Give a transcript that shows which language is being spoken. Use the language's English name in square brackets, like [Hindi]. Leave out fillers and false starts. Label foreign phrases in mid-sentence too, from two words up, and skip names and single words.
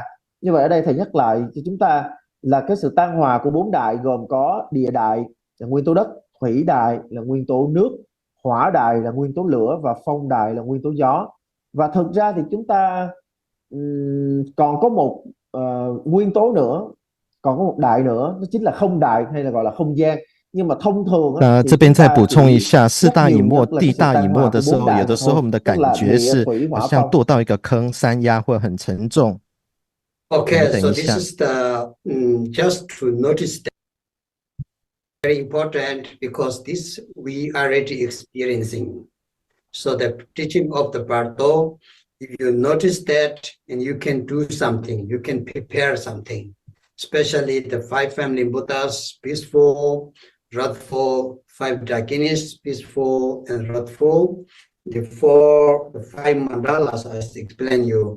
[Vietnamese] Như vậy ở đây thầy nhắc lại cho chúng ta là cái sự tan hòa của 4 đại gồm có địa đại là nguyên tố đất, thủy đại là nguyên tố nước, hỏa đại là nguyên tố lửa và phong đại là nguyên tố gió. Và thực ra thì chúng ta còn có một nguyên tố nữa, còn có một đại nữa, nó chính là không đại hay là gọi là không gian. Nhưng mà thông thường [Chinese] 这边再补充一下，四大隐没、地大隐没的时候，有的时候我们的感觉是好像堕到一个坑，山压会很沉重。 [English] Okay, so this is the just to notice that very important, because this we are already experiencing. So the teaching of the Bardo, if you notice that and you can do something, you can prepare something, especially the 5 family Buddhas, peaceful, wrathful, 5 deities, peaceful and wrathful, the 5 mandalas I explain you.